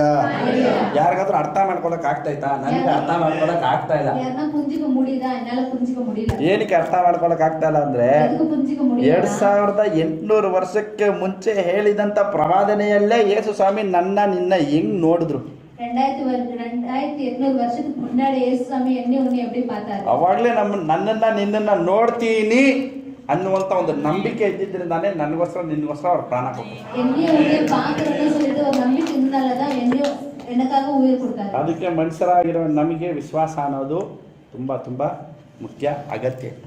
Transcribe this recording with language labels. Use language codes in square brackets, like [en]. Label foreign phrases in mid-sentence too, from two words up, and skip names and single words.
[kn] ಯಾರಿಗಾದ್ರೂ ಅರ್ಥ ಮಾಡ್ಕೊಳಕ್ ಆಗ್ತೈತಾ? ನನಗೆ ಅರ್ಥ ಮಾಡ್ಕೊಳಕ್ ಆಗ್ತಾ ಇಲ್ಲ. ಏನಕ್ಕೆ ಅರ್ಥ ಮಾಡ್ಕೊಳಕ್ ಆಗ್ತಾ ಇಲ್ಲ ಅಂದ್ರೆ 2800 ವರ್ಷಕ್ಕೆ ಮುಂಚೆ ಹೇಳಿದಂತ ಪ್ರವಾದನೆಯಲ್ಲೇ ಯೇಸು ಸ್ವಾಮಿ ನನ್ನ ನಿನ್ನ ಹೆಂಗ್ ನೋಡಿದ್ರು. [ta] 2800 வருஷத்துக்கு முன்னாடி இயேசு சாமி என்ன உன்னை எப்படி பார்த்தாரு? [kn] ಅವಾಗಲೇ ನನ್ನನ್ನ ನಿನ್ನನ್ನ ನೋಡ್ತೀನಿ ಅನ್ನುವಂತ ಒಂದು ನಂಬಿಕೆ ಇದ್ದಿದ್ರಿಂದಾನೇ ನನಗೋಸ್ಕರ ನಿನ್ಗೋಸ್ಕರ ಅವ್ರು ಪ್ರಾಣ ಕೊಟ್ಟರು. ಅದಕ್ಕೆ ಮನುಷ್ಯರಾಗಿರೋ ನಮಗೆ ವಿಶ್ವಾಸ ಅನ್ನೋದು ತುಂಬಾ ತುಂಬಾ ಮುಖ್ಯ, ಅಗತ್ಯ.